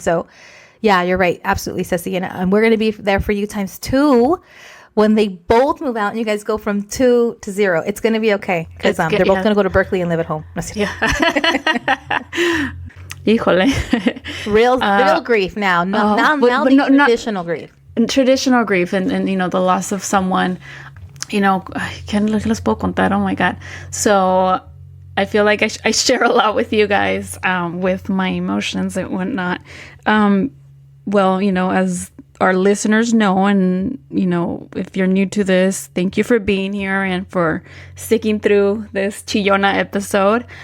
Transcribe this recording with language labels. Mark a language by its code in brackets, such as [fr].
[en] So, yeah, you're right. Absolutely, Cecy. And we're going to be there for you ×2 when they both move out and you guys go from 2 to 0. It's going to be okay, because they're both going to go to Berkeley and live at home. [es] Híjole. [en] Real grief now. Now traditional grief. Traditional grief and the loss of someone. [es] ¿Qué les puedo contar? [en] Oh, my God. So I feel like I share a lot with you guys, with my emotions and whatnot. As our listeners know, and, if you're new to this, thank you for being here and for sticking through this Chillona episode.